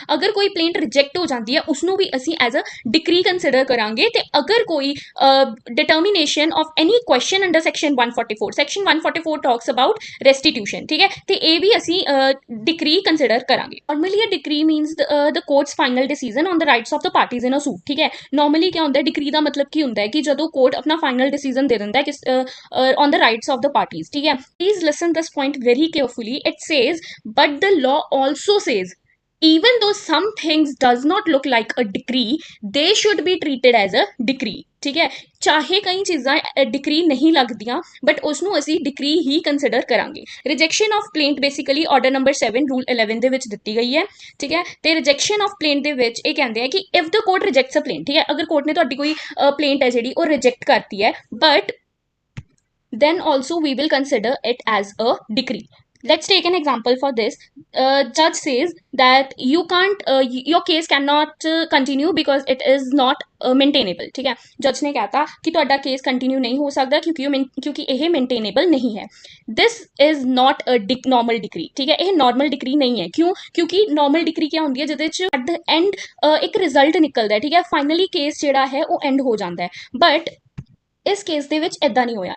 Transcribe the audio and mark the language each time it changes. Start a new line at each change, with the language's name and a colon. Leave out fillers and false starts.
Punjabi: ਅਗਰ ਕੋਈ ਪਲੇਂਟ ਰਿਜੈਕਟ ਹੋ ਜਾਂਦੀ ਹੈ ਉਸਨੂੰ ਵੀ ਅਸੀਂ ਐਜ਼ ਅ ਡਿਕਰੀ ਕੰਸੀਡਰ ਕਰਾਂਗੇ, ਤੇ ਅਗਰ ਕੋਈ determination of any question under section 144,
English: section 144 talks about restitution,
Punjabi: ਠੀਕ ਹੈ, ਤੇ ਇਹ ਵੀ ਅਸੀਂ ਡਿਕਰੀ ਕੰਸੀਡਰ ਕਰਾਂਗੇ।
English: Normally a decree means the court's final decision on the rights of the parties in a suit, ਠੀਕ ਹੈ।
Punjabi: ਨਾਰਮਲੀ ਕੀ ਹੁੰਦਾ, ਡਿਕਰੀ ਦਾ ਮਤਲਬ ਕੀ ਹੁੰਦਾ ਹੈ ਕਿ ਜਦੋਂ ਕੋਰਟ ਆਪਣਾ ਫਾਈਨਲ ਡਿਸੀਜਨ ਦੇ ਦਿੰਦਾ ਹੈ ਕਿਸ
English: on the rights of the parties,
Punjabi: ਠੀਕ ਹੈ।
English: Please listen this point very carefully. It says, but the law also says, even though some things does not look like a decree, they should be treated as a decree, ਠੀਕ ਹੈ।
Punjabi: ਚਾਹੇ ਕਈ ਚੀਜ਼ਾਂ decree ਨਹੀਂ ਲੱਗਦੀਆਂ but ਉਸ ਨੂੰ ਅਸੀਂ ਡਿਕਰੀ ਹੀ ਕੰਸੀਡਰ ਕਰਾਂਗੇ। Rejection of ਪਲੇਂਟ basically order number 7 rule 11 ਦੇ ਵਿੱਚ ਦਿੱਤੀ ਗਈ ਹੈ, ਠੀਕ ਹੈ। ਤੇ ਰਿਜੈਕਸ਼ਨ ਆਫ ਪਲੇਂਟ ਦੇ ਵਿੱਚ ਇਹ ਕਹਿੰਦੇ ਆ ਕਿ
English: if the court rejects a plaint,
Punjabi: ਠੀਕ ਹੈ, ਅਗਰ ਕੋਰਟ ਨੇ ਤੁਹਾਡੀ ਕੋਈ ਪਲੇਂਟ ਹੈ ਜਿਹੜੀ ਉਹ ਰਿਜੈਕਟ ਕਰਤੀ ਹੈ, but
English: then also we will consider it as a decree. Let's take an example for this. Judge says that you can't your case cannot continue because it is not maintainable, ठीक है।
Punjabi: जज ने कहता कि ਤੁਹਾਡਾ case continue ਨਹੀਂ ਹੋ ਸਕਦਾ ਕਿਉਂਕਿ ਇਹ ਮੇਨਟੇਨੇਬਲ ਨਹੀਂ ਹੈ।
English: this is not a normal decree,
Punjabi: ਠੀਕ ਹੈ, ਇਹ ਨਾਰਮਲ ਡਿਕਰੀ ਨਹੀਂ ਹੈ। ਕਿਉਂਕਿ ਨਾਰਮਲ ਡਿਕਰੀ ਕੀ ਹੁੰਦੀ ਹੈ ਜਿਹਦੇ ਚ ਐਟ ਦ ਐਂਡ ਇੱਕ ਰਿਜ਼ਲਟ ਨਿਕਲਦਾ ਹੈ, ਠੀਕ ਹੈ, ਫਾਈਨਲੀ ਕੇਸ ਜਿਹੜਾ ਹੈ ਉਹ ਐਂਡ ਹੋ ਜਾਂਦਾ ਹੈ, ਬਟ ਇਸ ਕੇਸ ਦੇ ਵਿੱਚ ਇਦਾਂ ਨਹੀਂ ਹੋਇਆ।